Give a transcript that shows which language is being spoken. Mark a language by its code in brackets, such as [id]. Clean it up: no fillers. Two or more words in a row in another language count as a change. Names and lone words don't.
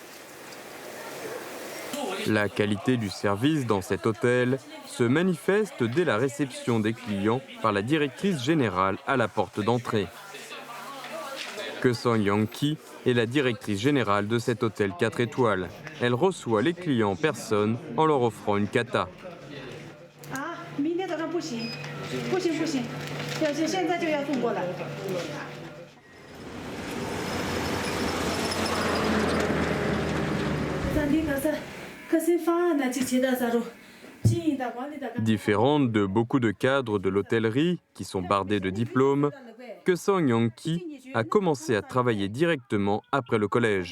[fr] La qualité du service dans cet hôtel se manifeste dès la réception des clients par la directrice générale à la porte d'entrée. Keusong Yong-ki est la directrice générale de cet hôtel 4 étoiles. Elle reçoit les clients en personne en leur offrant une kata. [zh] 明天早上不行，要是现在就要送过来。 [fr] Différente de beaucoup de cadres de l'hôtellerie qui sont bardés de diplômes, Keusong Yong-ki a commencé à travailler directement après le collège.